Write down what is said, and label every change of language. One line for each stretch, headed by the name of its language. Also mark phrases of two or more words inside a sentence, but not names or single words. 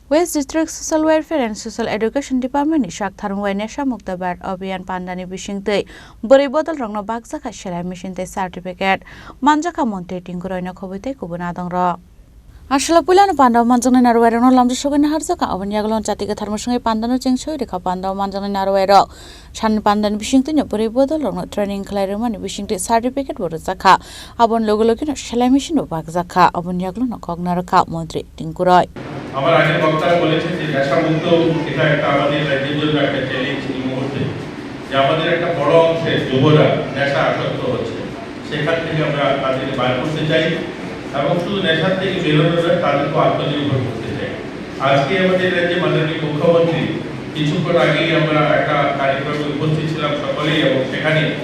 Kok Borok: West District Social Welfare and Social Education Department ni Saktharmung Nesha Mukt Bharat Abhiyaan Pandani Bisingtwi Bwrwi Bodolrokno Bakjakha Selai Bisingtwi Certificate Manjakha Mantri Tinku Royno Khobwi kubun Adongrok Asala pulan pandaw manjangni narwairo no lamja sogani harjaka abon yaglon jatiga tharmosungai pandano jengsoi rekha pandaw manjangni narwairo san pandani bisingtwi Bwrwi Bodolrokno training khlairmani bisingtwi certificate Bakjakha abon logologino selai machine Bakjakha abon yaglon kognarakha Mantri Tinku Roy
Bangla: আমার আগের বক্তারা বলেছেন যে নেশা মুক্ত এটা একটা আমাদের রাজ্যের জন্য একটা চ্যালেঞ্জ এই মুহূর্তে যে আমাদের একটা বড় অংশের যুবরা নেশা আসক্ত হচ্ছে সেখান থেকে আমরা তাদেরকে বার করতে চাই এবং শুধু নেশার থেকে বেরোনো নয় তাদেরকে আত্মনির্ভর করতে চাই আজকে আমাদের রাজ্যে মাননীয় মুখ্যমন্ত্রী কিছুক্ষণ আগেই আমরা একটা কার্যক্রমে উপস্থিত ছিলাম সকলেই এবং সেখানে